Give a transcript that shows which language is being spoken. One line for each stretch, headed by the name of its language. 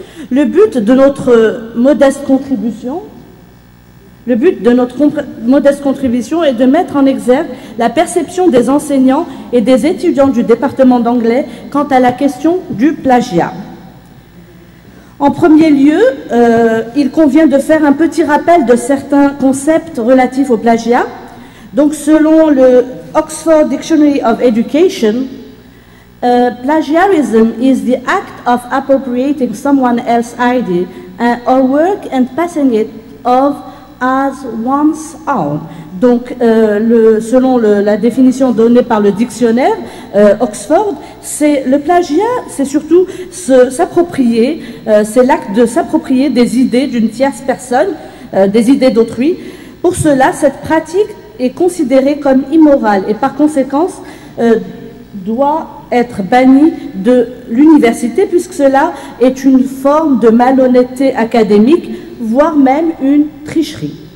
French: Le but de notre modeste contribution est de mettre en exergue la perception des enseignants et des étudiants du département d'anglais quant à la question du plagiat. En premier lieu, il convient de faire un petit rappel de certains concepts relatifs au plagiat.
English: Donc, selon le Oxford Dictionary of Education, plagiarism is the act of appropriating someone else's idea or work and passing it off as one's own.
French: Donc, selon la définition donnée par le dictionnaire Oxford, le plagiat, c'est surtout s'approprier, c'est l'acte de s'approprier des idées d'une tierce personne, des idées d'autrui. Pour cela, cette pratique est considérée comme immorale et par conséquent doit être bannie de l'université, puisque cela est une forme de malhonnêteté académique, voire même une tricherie.